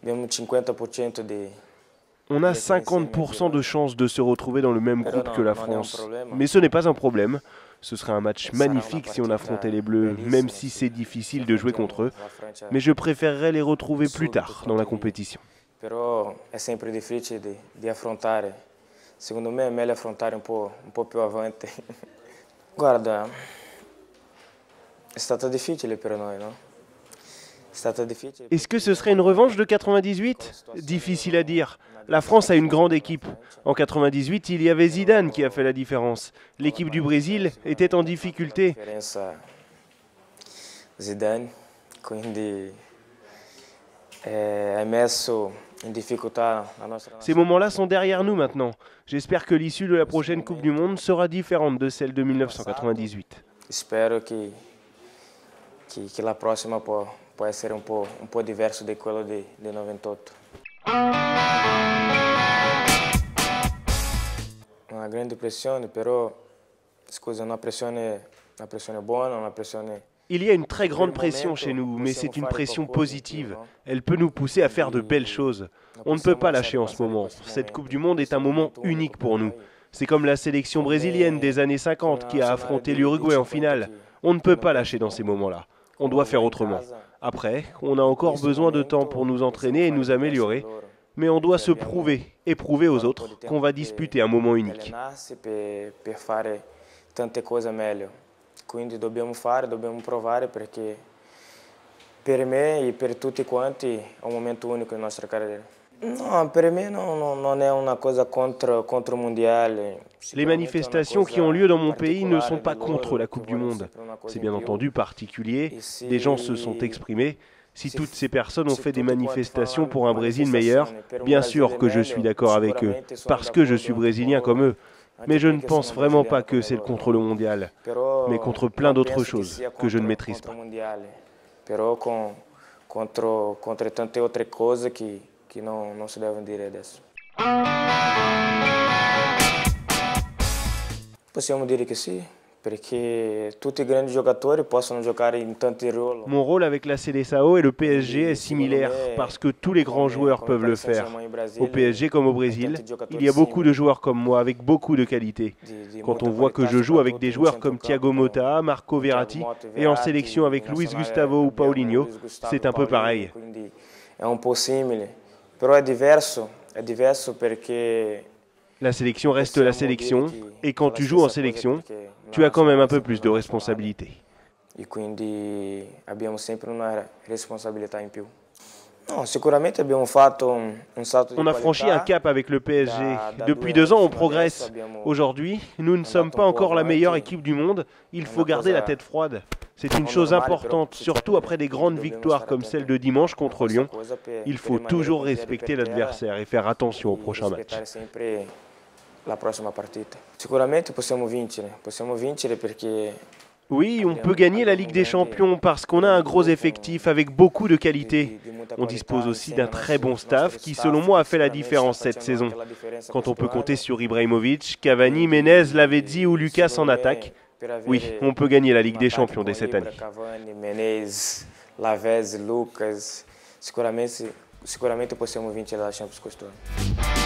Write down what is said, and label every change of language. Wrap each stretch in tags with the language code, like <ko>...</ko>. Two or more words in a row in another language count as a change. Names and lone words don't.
<fr>On a 50% de chances de se retrouver dans le même groupe que la France. Mais ce n'est pas un problème. Ce serait un match magnifique si on affrontait les Bleus, même si c'est difficile de jouer contre eux. Mais je préférerais les retrouver plus tard dans la compétition.</fr> <it>Però è sempre difficile di affrontare. Secondo me è meglio affrontare un po' più avanti. Guarda, è stato difficile per noi, no?</it> <fr>Est-ce que ce serait une revanche de 98? Difficile à dire. La France a une grande équipe. En 98, il y avait Zidane qui a fait la différence. L'équipe du Brésil était en difficulté. Zidane,</fr> <it>quindi è messo in difficoltà la nostra.</it> <fr>Ces moments-là sont derrière nous maintenant. J'espère que l'issue de la prochaine Coupe du Monde sera différente de celle de 1998.</fr> <it>Spero che la prossima può essere un po' diverso di quello di 98. Una grande pressione, però, scusa, una pressione buona, una pressione.</it> <fr>Il y a une très grande pression chez nous, mais c'est une pression positive. Elle peut nous pousser à faire de belles choses. On ne peut pas lâcher en ce moment. Cette Coupe du Monde est un moment unique pour nous. C'est comme la sélection brésilienne des années 50 qui a affronté l'Uruguay en finale. On ne peut pas lâcher dans ces moments-là. On doit faire autrement. Après, on a encore besoin de temps pour nous entraîner et nous améliorer, mais on doit se prouver et prouver aux autres qu'on va disputer un moment unique.</fr> <it>Quindi dobbiamo provare perché per me e per tutti quanti è un momento unico nella nostra carriera. No, per me non è una cosa contro il mondiale.</it> <fr>Les manifestations qui ont lieu dans mon pays ne sont pas contre la Coupe du Monde. C'est bien entendu particulier, des gens se sont exprimés. Si toutes ces personnes ont fait des manifestations pour un Brésil meilleur, bien sûr que je suis d'accord avec eux, parce que je suis brésilien comme eux. Mais je ne pense vraiment pas que c'est contre le mondial, mais contre plein d'autres choses que je ne maîtrise pas.</fr> <it>Però contre tante altre cose che non si devono dire adesso. Possiamo dire che sì, perché tutti i grandi giocatori possono giocare in tanti ruoli.</it> <fr>Mon rôle avec la Seleção et le PSG est similaire parce que tous les grands joueurs peuvent le faire. Au PSG comme au Brésil, il y a beaucoup de joueurs comme moi avec beaucoup de qualités. Quand on voit que je joue avec des joueurs comme Thiago Motta, Marco Verratti et en sélection avec Luis Gustavo ou Paulinho, c'est un peu pareil.</fr> <it>È un po' simile, però è diverso perché</it> <fr>la sélection reste la sélection, et quand tu joues en sélection, tu as quand même un peu plus de responsabilité.</fr> <it>E quindi abbiamo sempre una responsabilità in più.</it> <fr>On a franchi un cap avec le PSG. Depuis 2 ans, on progresse. Aujourd'hui, nous ne sommes pas encore la meilleure équipe du monde. Il faut garder la tête froide. C'est une chose importante, surtout après des grandes victoires comme celle de dimanche contre Lyon. Il faut toujours respecter l'adversaire et faire attention au prochain match.</fr> <it>La prossima partita. Sicuramente possiamo vincere perché.</it> <fr>Oui, on peut gagner la Ligue des Champions parce qu'on a un gros effectif avec beaucoup de qualité. On dispose aussi d'un très bon staff qui, selon moi, a fait la différence cette saison. Quand on peut compter sur Ibrahimovic, Cavani, Menez, Lavezzi ou Lucas en attaque, oui, on peut gagner la Ligue des Champions dès cette année.</fr> <it>Cavani, Menez, Lavezzi, Lucas, sicuramente possiamo vincere la Champions quest'anno.</it>